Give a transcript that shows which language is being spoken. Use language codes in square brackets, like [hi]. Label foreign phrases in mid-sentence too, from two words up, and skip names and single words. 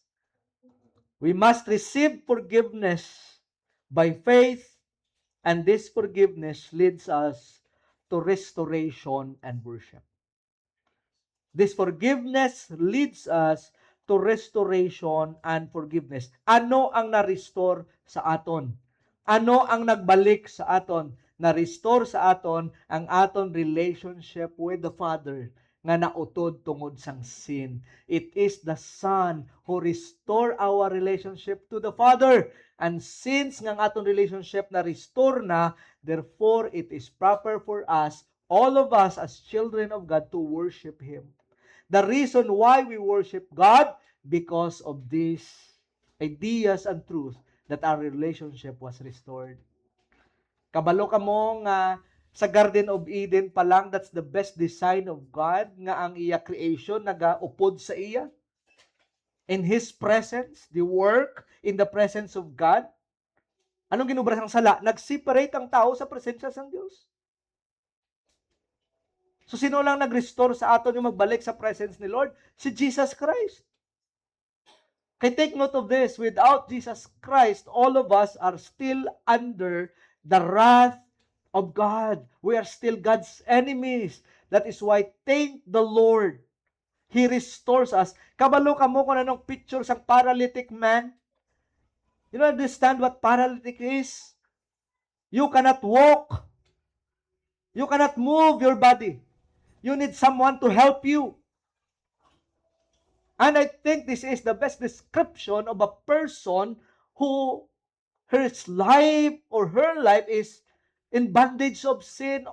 [en] We must receive forgiveness by faith, and this forgiveness leads us to restoration and worship. This forgiveness leads us to restoration and forgiveness. [hil] Ano ang na-restore sa aton? Ano ang nagbalik sa aton? Na-restore sa aton ang aton [en] relationship with the Father [hil] nga nautod tungod sang sin. [en] It is the Son who restore our relationship to the Father. And since [hil] nga aton relationship na restore na, [en] therefore it is proper for us, all of us as children of God, to worship Him. The reason why we worship God, because of these ideas and truth that our relationship was restored. [hil] Kabalo ka mo nga sa Garden of Eden pa lang, [en] that's the best design of God, [hil] nga ang iya creation nagaupod sa iya. [en] In His presence, the work in the presence of God. [hil] Anong ginubra sang sala? [tl] Nag-separate ang tao sa presensya ng Diyos. [hil] So sino lang nag-restore sa aton yung magbalik sa presence ni Lord? Si Jesus Christ. [en] Kaya take note of this, without Jesus Christ, all of us are still under the wrath of God. We are still God's enemies. That is why, thank the Lord, He restores us. [hil] Kabalo ka mo kung anong picture sang [en] paralytic man? You don't understand what paralytic is? You cannot walk. You cannot move your body. You need someone to help you. And I think this is the best description of a person who his life or her life is in bondage of sin.